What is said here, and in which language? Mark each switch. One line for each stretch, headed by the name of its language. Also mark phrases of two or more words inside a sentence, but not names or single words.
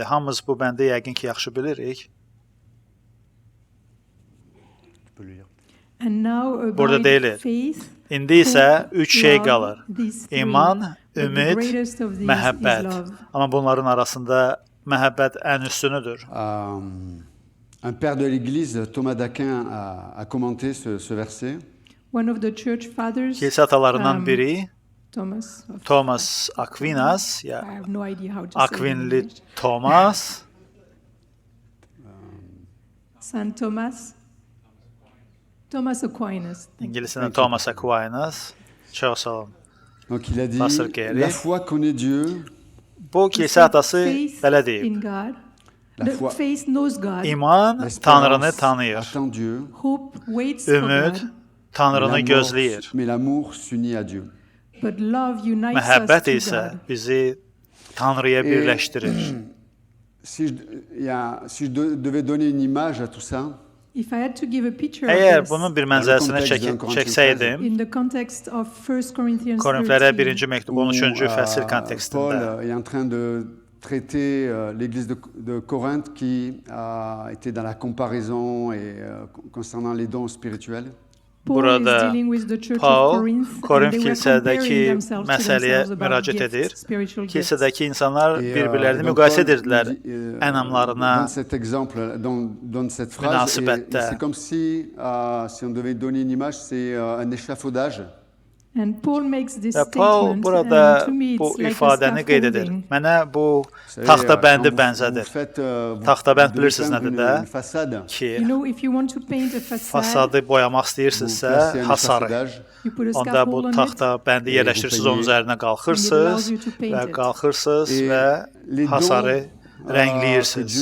Azerbaijani: Hamımız bu bəndi yəqin ki, yaxşı bilirik. Burada deyilir. İndi isə 3 şey qalır. İman, ümid, məhəbbət. Amma bunların arasında məhəbbət ən üstünüdür.
French: Un père de l'Église, Thomas d'Aquin, a commenté ce verset.
Azerbaijani: Kilsə atalarından biri Thomas Aquinas, Akvinli Thomas, Saint Thomas Aquinas. İngiliscə Thomas Aquinas. Çox sağ olun.
French: Donc il a dit, Pastor Gary. la foi connaît Dieu.
Azerbaijani: Bu kilsə atası belə deyib. İman Tanrını tanıyır. Ümid Tanrını gözləyir. Məhəbbət isə bizi Tanrıya birləşdirir.
French: Si je devais donner une image à tout ça,
Azerbaijani: Əgər bunun bir mənzərəsini çəksəydim, Korinflərə 1-ci məktub 13-cü fəsil kontekstində
French: Paul est en train de traiter l'église de Corinthe qui était dans la comparaison et concernant les dons spirituels.
Azerbaijani: Burada Paul Korint kilsədəki məsələyə müraciət edir. Kilsədəki insanlar bir-birlərini müqayisə edirdilər ənamlarına münasibətdə.
French: C'est comme si on devait donner une image, c'est un échafaudage.
Azerbaijani: Və Paul burada bu ifadəni qeyd edir. Mənə bu taxtabəndi bənzədir. Taxtabənd bilirsiniz nədir də? Ki, fasadı boyamaq istəyirsinizsə, hasarı. Onda bu taxtabəndi yerləşdirirsiniz, onun üzərinə qalxırsınız və hasarı rəngləyirsiniz.